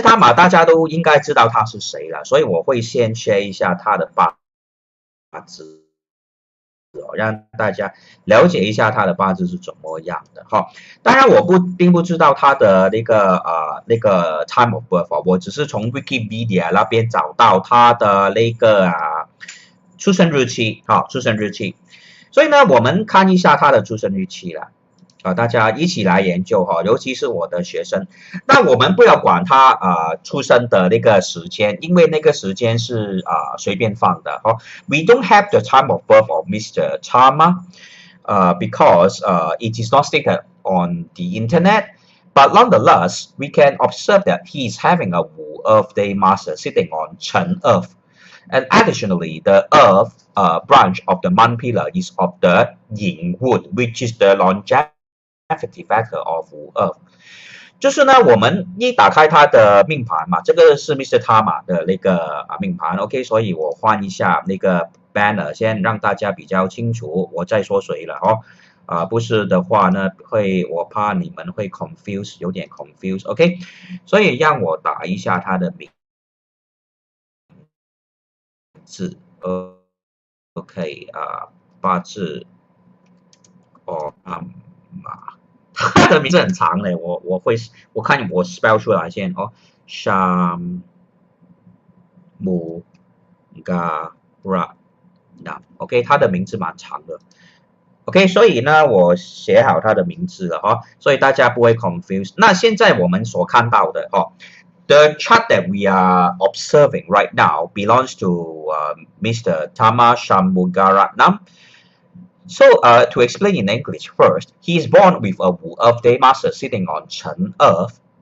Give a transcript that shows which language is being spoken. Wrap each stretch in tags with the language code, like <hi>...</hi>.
<zh>Tharman 大家都应该知道他是谁了，所以我会先 share 一下他的八字，让大家了解一下他的八字是怎么样的当然我并不知道他的那个 time of birth，我只是从 Wikipedia 那边找到他的那个出生日期，所以呢，我们看一下他的出生日期了，大家一起来研究尤其是我的学生。那我们不要管他出生的那个时间，因为那个时间是随便放的 We don't have the time of birth of Mr.</zh> <en>Tharman because it is not stated on the internet. But nonetheless, we can observe that he is having a Wu Earth Day Master sitting on Chen Earth. And additionally, the Earth branch of the month pillar is of the Yin Wood, which is the longevity factor of Wu Earth.</en> <zh>就是呢，我们一打开他的命盘嘛，这个是 Mr. Tharman 的那个命盘 ，OK， 所以我换一下那个 banner 先让大家比较清楚我在说谁了哦。不是的话呢，我怕你们会 confuse， 有点 confuse，OK，所以让我打一下他的名字，OK 八字他的名字很长嘞，我看我 spell 出来先哦，Sham Mugara。 OK， 他的名字蛮长的。OK， 所以呢，我写好他的名字了所以大家不会 confuse。</zh> <en>那现在我们所看到的 the chart that we are observing right now belongs to Mr. Tharman Shanmugaratnam. So to explain in English first, he is born with a Wu Earth Day Master sitting on Chen Earth.</en>